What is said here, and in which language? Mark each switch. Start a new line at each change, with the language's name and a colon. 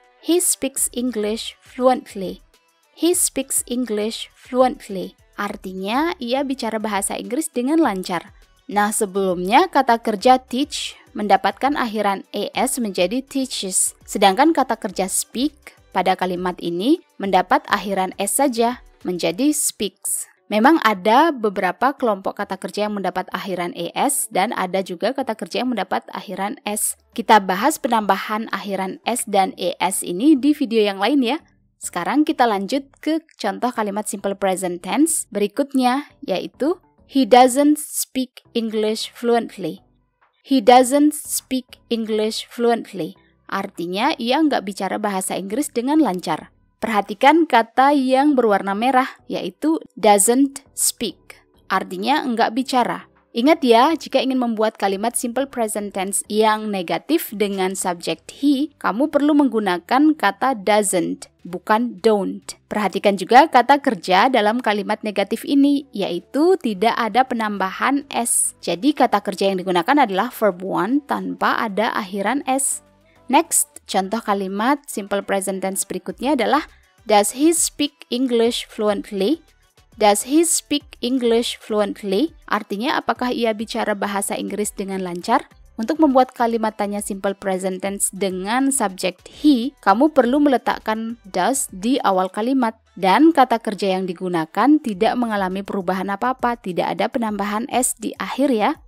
English: He speaks English fluently. He speaks English fluently.
Indonesian: Artinya, ia bicara bahasa Inggris dengan lancar. Nah, sebelumnya kata kerja teach mendapatkan akhiran es menjadi teaches. Sedangkan kata kerja speak pada kalimat ini mendapat akhiran s saja, menjadi speaks. Memang ada beberapa kelompok kata kerja yang mendapat akhiran es dan ada juga kata kerja yang mendapat akhiran s. Kita bahas penambahan akhiran s dan es ini di video yang lain ya. Sekarang kita lanjut ke contoh kalimat simple present tense berikutnya, yaitu
English: He doesn't speak English fluently. He doesn't speak English fluently.
Indonesian: Artinya, ia nggak bicara bahasa Inggris dengan lancar. Perhatikan kata yang berwarna merah, yaitu
English: doesn't speak.
Indonesian: Artinya, nggak bicara. Ingat ya, jika ingin membuat kalimat simple present tense yang negatif dengan subjek he, kamu perlu menggunakan kata doesn't, bukan don't. Perhatikan juga kata kerja dalam kalimat negatif ini, yaitu tidak ada penambahan s. Jadi kata kerja yang digunakan adalah verb one tanpa ada akhiran s. Next, contoh kalimat simple present tense berikutnya adalah
English: does he speak English fluently? Does he speak English fluently?
Indonesian: Artinya, apakah ia bicara bahasa Inggris dengan lancar? Untuk membuat kalimat tanya simple present tense dengan subjek he, kamu perlu meletakkan does di awal kalimat. Dan kata kerja yang digunakan tidak mengalami perubahan apa-apa, tidak ada penambahan s di akhir ya.